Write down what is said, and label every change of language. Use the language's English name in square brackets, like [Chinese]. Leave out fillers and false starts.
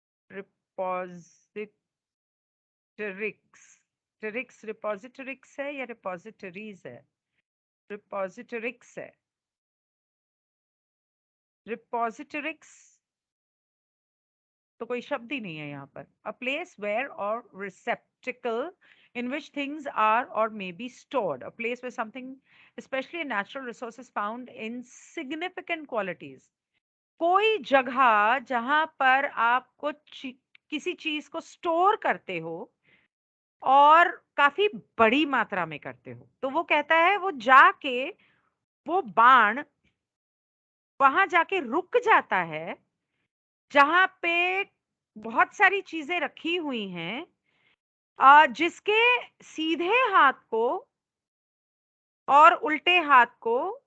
[Hindi] रिपोजिटरिक्स, टेरिक्स रिपोजिटरिक्स है या रिपोजिटरीज है? रिपोजिटरिक्स है। रिपोजिटरिक्स तो कोई शब्द ही नहीं है यहाँ पर। [English] A place where or receptacle in which things are or may be stored, a place where something, especially natural resources, found in significant qualities. [Hindi] कोई जगह जहां पर आप कुछ किसी चीज को स्टोर करते हो और काफी बड़ी मात्रा में करते हो, तो वो कहता है वो जाके, वो बाण वहां जाके रुक जाता है जहां पे बहुत सारी चीजें रखी हुई हैं, जिसके सीधे हाथ को और उल्टे हाथ को,